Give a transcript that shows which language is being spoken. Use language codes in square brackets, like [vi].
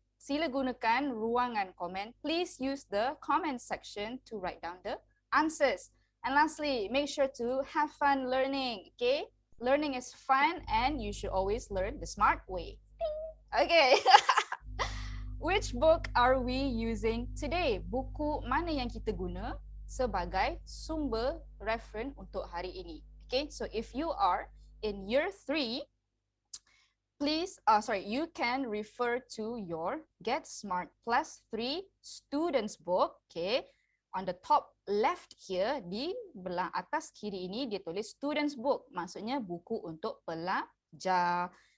[ms] Sila gunakan ruangan komen. [en] Please use the comment section to write down the answers. And lastly, make sure to have fun learning. Okay, learning is fun and you should always learn the smart way. Okay. Which book are we using today? [ms] Buku mana yang kita guna sebagai sumber reference untuk hari ini? [en] Okay, so if you are in year 3, please, you can refer to your Get Smart Plus 3 students book. Okay, on the top left here, [ms] di belah atas kiri ini dia tulis students book, maksudnya buku untuk pelajar.